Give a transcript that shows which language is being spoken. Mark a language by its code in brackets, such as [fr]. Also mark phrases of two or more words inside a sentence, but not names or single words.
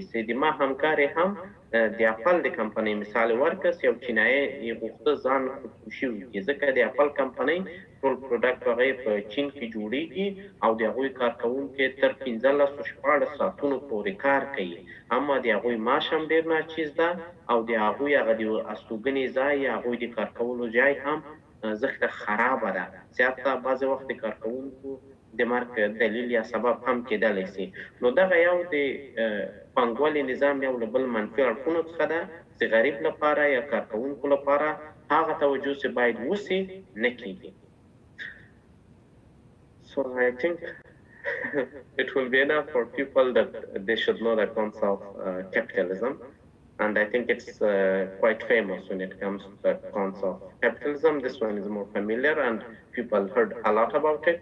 [ps] چې د ما همکار هم د اپل د کمپنۍ مثال ورکړ، یو چینایي یې غوښته ځان خودکشي وکړي، ځکه د اپل کمپنۍ ټول پروډکټ هغې په چین کې جوړیږي او د هغوی کارکوونکي تر 15-16 ساعتونو پورې کار کوي، اما د هغوی معاش هم ډېر ناچیز ده او د هغوی هغه د استوګنې ځای یا هغوی د کار کولو ځای هم زښته خرابه ده، چې حتی بعضې وخت د کارکوونکو د مرګ دلیل یا سبب هم کېدلی شي. نو دغه یو د پانګوالي نظام یو له بل منفي اړخونو څخه ده چې غریب لپاره یا کارکوونکو لپاره هغه توجه چې باید وشي نه کېږي. [en] So I think it will be enough for people that they should know the concept of capitalism. And I think it's quite famous when it comes to the cons of capitalism. This one is more familiar and people heard a lot about it.